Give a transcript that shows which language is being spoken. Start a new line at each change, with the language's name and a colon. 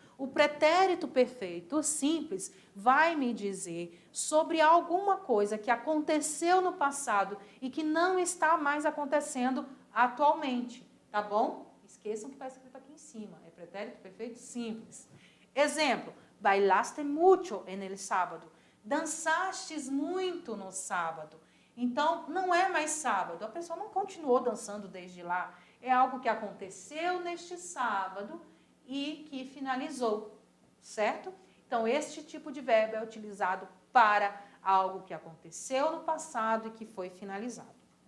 Portuguese: O pretérito perfeito simples vai me dizer sobre alguma coisa que aconteceu no passado e que não está mais acontecendo atualmente, tá bom? Esqueçam que está escrito aqui em cima, é pretérito perfeito simples. Exemplo,
Spanish: bailaste mucho en el sábado.
Portuguese: Dançastes muito no sábado. Então, não é mais sábado, a pessoa não continuou dançando desde lá. É algo que aconteceu neste sábado e que finalizou, certo? Então, este tipo de verbo é utilizado para algo que aconteceu no passado e que foi finalizado.